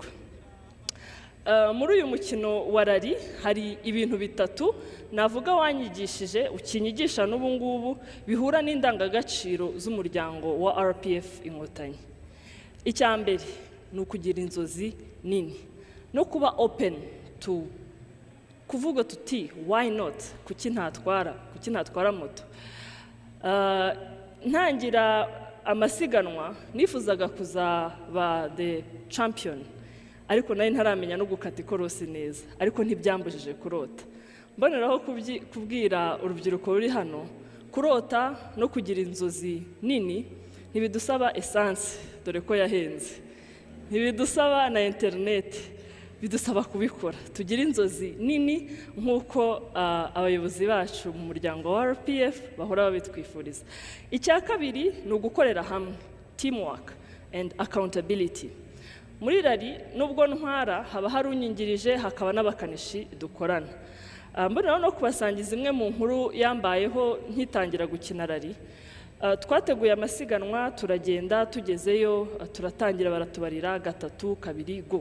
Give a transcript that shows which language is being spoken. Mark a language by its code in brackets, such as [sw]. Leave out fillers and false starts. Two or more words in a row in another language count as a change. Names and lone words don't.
[rw] Muri uyu mukino wa rally hari ibintu 3 navuga wanyigishije, ukinyigisha n'ubu ngubu, bihura n'indangagaciro z'umuryango wa RPF Inkotanyi. Icyambere ni ukugira inzozi nini no kuba [en] open to [rw] kuvuga tuti [en] why not, [rw] kuki ntatwara moto. Ntangira amasiganwa nifuzaga kuzaba [en] the champion, [rw] ariko nari ntaramenya no gukata ikorosi neza, ariko ntibyambujije kurota. Mboneraho kubwira urubyiruko ruri hano, kurota no kugira inzozi nini ntibidusaba essence, dore ko yahenze, ntibidusaba na internet, bidusaba kubikora. Tugira inzozi nini nk'uko abayobozi bacu mu muryango wa RPF bahora babitwifuriza. Icya kabiri ni ugukorera hamwe, [en] teamwork and accountability. [rw] Muri rally nubwo ntwara haba hari unyingirije, hakaba n'abakanishi dukorana. Mboneraho no kubasangiza imwe mu nkuru yambayeho nkitangira gukina rally. Twateguye amasiganwa, turagenda, tugezeyo, turatangira baratubarira 3, 2, go.